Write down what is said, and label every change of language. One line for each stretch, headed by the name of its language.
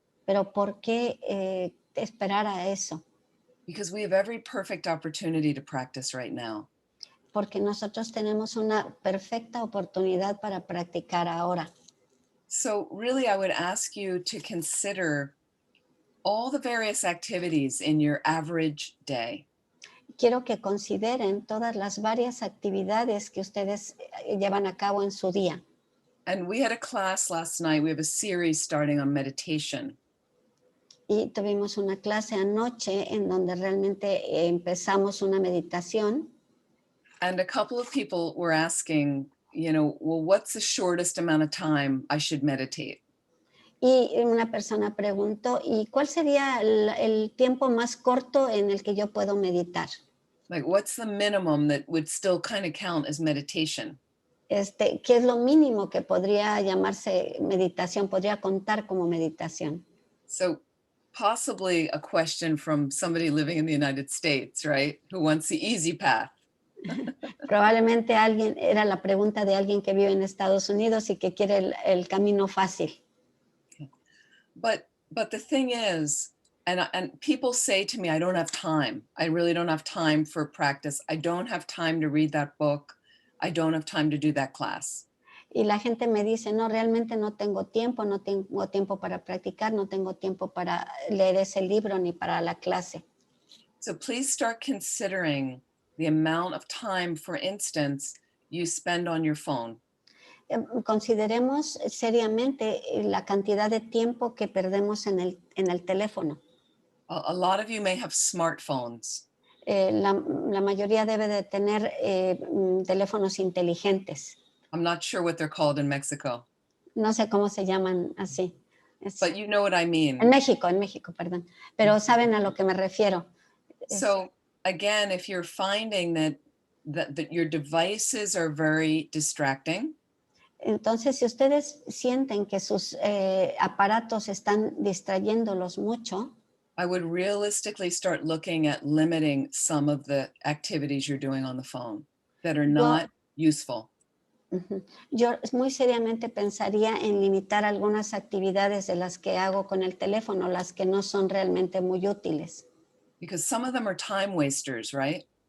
Spanish: Pero ¿por qué esperar a eso?
English: Because we have every perfect opportunity to practice right now.
Spanish: Porque nosotros tenemos una perfecta oportunidad para practicar ahora.
English: So really, I would ask you to consider all the various activities in your average day.
Spanish: Quiero que consideren todas las varias actividades que ustedes llevan a cabo en su día.
English: And we had a class last night. We have a series starting on meditation.
Spanish: Y tuvimos una clase anoche en donde realmente empezamos una meditación.
English: And a couple of people were asking, well, what's the shortest amount of time I should meditate?
Spanish: Y una persona preguntó, ¿y cuál sería el tiempo más corto en el que yo puedo meditar?
English: Like, what's the minimum that would still kind of count as meditation?
Spanish: ¿Qué es lo mínimo que podría llamarse meditación, podría contar como meditación?
English: So possibly a question from somebody living in the United States, right? Who wants the easy path.
Spanish: Probablemente era la pregunta de alguien que vive en Estados Unidos y que quiere el camino fácil.
English: But the thing is, and people say to me, I don't have time. I really don't have time for practice. I don't have time to read that book. I don't have time to do that class.
Spanish: Y la gente me dice, no, realmente no tengo tiempo para practicar, no tengo tiempo para leer ese libro ni para la clase.
English: So please start considering the amount of time, for instance, you spend on your phone.
Spanish: Consideremos seriamente la cantidad de tiempo que perdemos en el teléfono.
English: A lot of you may have smartphones.
Spanish: La mayoría debe de tener teléfonos inteligentes.
English: I'm not sure what they're called in Mexico.
Spanish: No sé cómo se llaman así.
English: But you know what I mean.
Spanish: En México, perdón. Pero saben a lo que me refiero.
English: So again, if you're finding that your devices are very distracting,
Spanish: entonces, si ustedes sienten que sus aparatos están distrayéndolos mucho,
English: I would realistically start looking at limiting some of the activities you're doing on the phone that are not useful.
Spanish: Yo muy seriamente pensaría en limitar algunas actividades de las que hago con el teléfono, las que no son realmente muy útiles.
English: Because some of them are time wasters, right?